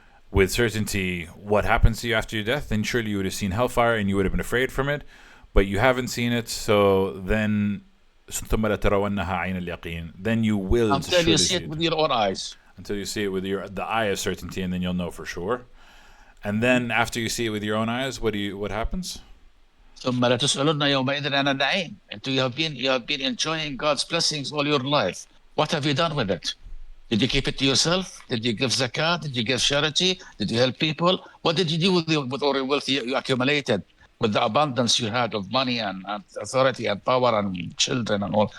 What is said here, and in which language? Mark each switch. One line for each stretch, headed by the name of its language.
English: with certainty what happens to you after your death, then surely you would have seen hellfire and you would have been afraid from it, but you haven't seen it, so then
Arabic: ثم لترونها عين اليقين,
English: then you will until surely you see it with your own eyes. Until you see it with the eye of certainty, and then you'll know for sure. And then after you see it with your own eyes, what happens?
Arabic: ثم لتسألن يومئذ عن النعيم.
English: Until you have been enjoying God's blessings all your life. What have you done with it? Did you keep it to yourself? Did you give zakat? Did you give charity? Did you help people? What did you do with all your wealth you accumulated, with the abundance you had of money and authority and power and children and all?